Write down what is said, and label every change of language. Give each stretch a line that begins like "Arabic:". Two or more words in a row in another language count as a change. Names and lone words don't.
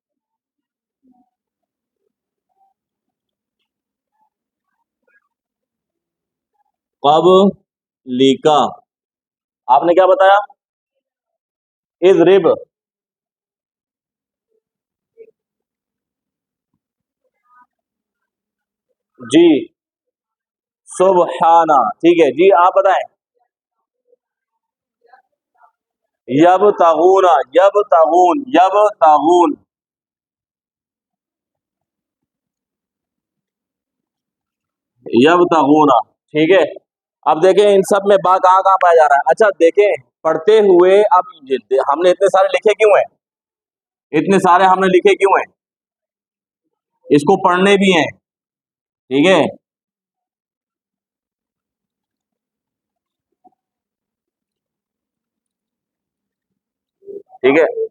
Hindi: कब्ली का, आपने क्या बताया?
Arabic: اضرب.
Hindi: जी सुबहाना, ठीक है जी, आप बताएं।
Arabic: يبتغونا، يبتغون، يبتغون، يبتغونا,
Hindi: ठीक है। अब देखें इन सब में बा कहाँ कहाँ पाया जा रहा है। अच्छा देखें, पढ़ते हुए अब हमने इतने सारे लिखे क्यों हैं? इतने सारे हमने लिखे क्यों हैं? इसको पढ़ने भी हैं, ठीक है। ठीक है।